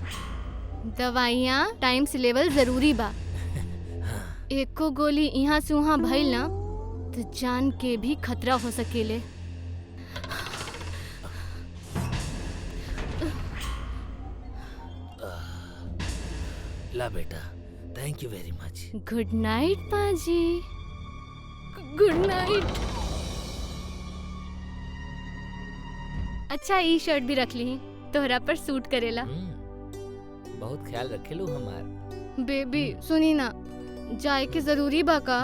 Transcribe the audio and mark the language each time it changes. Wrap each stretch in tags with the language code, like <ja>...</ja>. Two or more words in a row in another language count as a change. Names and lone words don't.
<bho>दवाइयाँ टाइम से लेवल जरूरी बा। एको गोली यहाँ से वहाँ भइल ना तो जान के भी खतरा हो सकेले। ला बेटा,</bho> <en>thank you very much. good night पाजी। good night.</en> <bho>अच्छा, ई शर्ट भी रख ली, तोहरा पर सूट करेला। बहुत ख्याल रखेलू हमार। बेबी सुनी ना, जाए के जरूरी बा का?</bho>